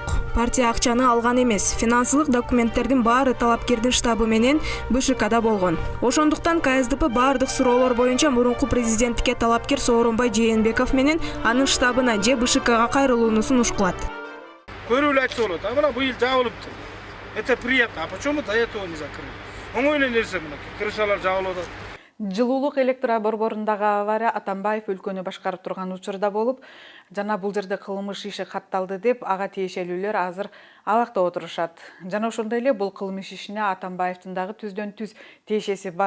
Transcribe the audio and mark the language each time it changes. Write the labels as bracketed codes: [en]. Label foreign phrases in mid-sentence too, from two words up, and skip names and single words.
[ky] Партия акчаны алган эмес. Финансылык документтердин баары талапкердин штабы менен БШКда болгон. Ошондуктан КСДП бардык суроолор боюнча мурунку президенттикке талапкер Сооронбай Жээнбеков менен анын штабына же БШКга кайрылууну сунуш кылат. Көрүүлүү айтса болот. Мына быйыл жабылыптыр. [ru] Это приятно. А почему до этого не закрыли? [ky] Оңой эле нерсе мына крышалар жабылып атат. Жылуулук электро борборундагы авария Атамбаев өлкөнү башкарып турган учурда болуп, жана бул жерде кылмыш иши катталды деп ага тиешелүүлөр азыр абакта отурушат. Жана ошондой эле бул кылмыш ишине Атамбаевдин дагы түздөн түз тиешеси бар.